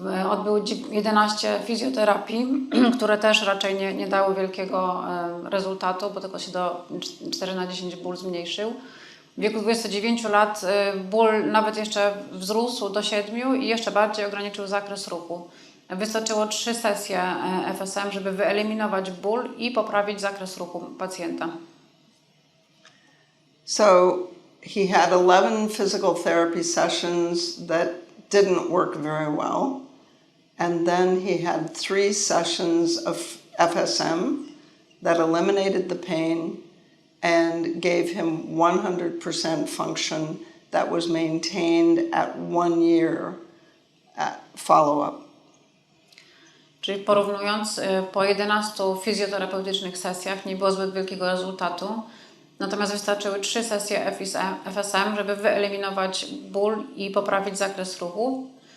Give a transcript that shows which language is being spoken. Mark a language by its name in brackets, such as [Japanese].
[Polish] Odbył 11 fizjoterapii, które też raczej nie dały wielkiego rezultatu, bo tylko się do 4 na 10 ból zmniejszył. W wieku 29 lat ból nawet jeszcze wzrósł do 7 i jeszcze bardziej ograniczył zakres ruchu. Wystarczyło 3 sesje FSM, żeby wyeliminować ból i poprawić zakres ruchu pacjenta. [English] So he had 11 physical therapy sessions that didn't work very well. And then he had 3 sessions of FSM that eliminated the pain and gave him 100% function that was maintained at 1 year follow-up. [Polish] Czyli porównując, po 11 fizjoterapeutycznych sesjach nie było zbyt wielkiego rezultatu. Natomiast wystarczyły 3 sesje FSM, żeby wyeliminować ból i poprawić zakres ruchu.